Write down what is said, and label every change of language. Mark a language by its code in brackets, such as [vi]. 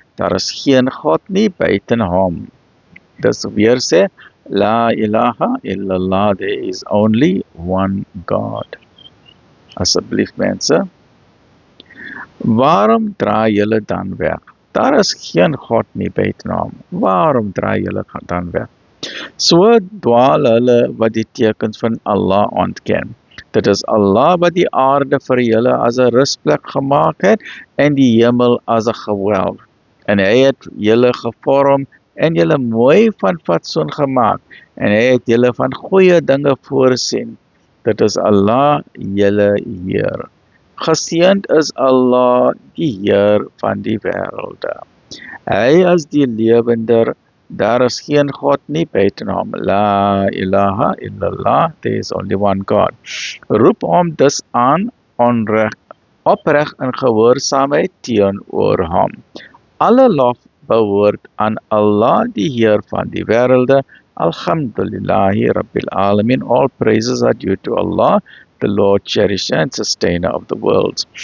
[af] Daar is geen God nie buiten hom. Dis weer sê, [ar] La ilaha illallah, [en] there is only one God. [af] Asseblief mense, waarom draai julle dan weg? Daar is geen God nie buiten hom. Waarom draai julle dan weg? So dwaal hulle wat die tekens van Allah ontken. Dit is Allah wat die aarde vir julle as 'n rusplek gemaak het en die hemel as 'n gewelf. En hy het julle gevorm en julle mooi van fatsoen gemaak. En hy het julle van goeie dinge voorsien. Dit is Allah, julle Heer. Geseënd is Allah, die Heer van die wêrelde. Hy is die lewender, daar is geen God nie buiten hom. [ar] La ilaha illallah, [en] there is only one God. [af] Roep hom dus aan, opreg in gehoorsaamheid teenoor hom. Alle lof behoort aan Allah, die Heer van die wêrelde. [ar] Alhamdulillahi Rabbil Alamin. [en] All praises are due to Allah, the Lord, cherisher and sustainer of the worlds.